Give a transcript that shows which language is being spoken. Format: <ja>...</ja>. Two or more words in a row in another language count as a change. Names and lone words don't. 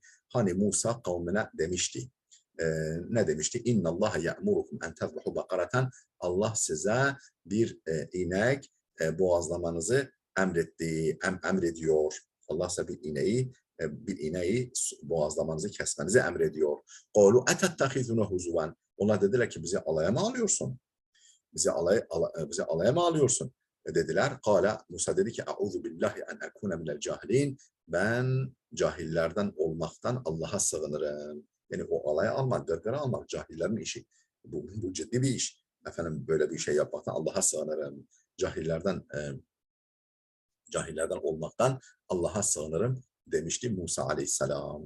<tr>Hani Musa kavmine demişti. Ne demişti?</tr> <ar>إن الله يأمركم أن تذبحوا بقرة.</ar> <tr>Allah size bir inek boğazlamanızı emrediyor. Allah size bir ineği boğazlamanızı kesmenizi emrediyor.</tr> <ar>قَالُوا اَتَتَّخِذُنَ هُزُوًا.</ar> <tr>Onlar dediler ki bizi alaya mı alıyorsun? Bizi alaya mı alıyorsun?</tr> <ar>Dediler. قَالَ</ar> <tr>Musa dedi ki</tr> <ar>اَعُوذُ بِاللّٰهِ اَنْ اَكُونَ مِنَ الْجَاهِلِينَ.</ar> <tr>Ben cahillerden olmaktan Allah'a sığınırım. Yani o alaya almak, gırgıra almak cahillerin işi. Bu ciddi bir iş. Efendim böyle bir şey yapmaktan Allah'a sığınırım. Cahillerden olmaktan Allah'a sığınırım demişti Musa aleyhisselam.</tr>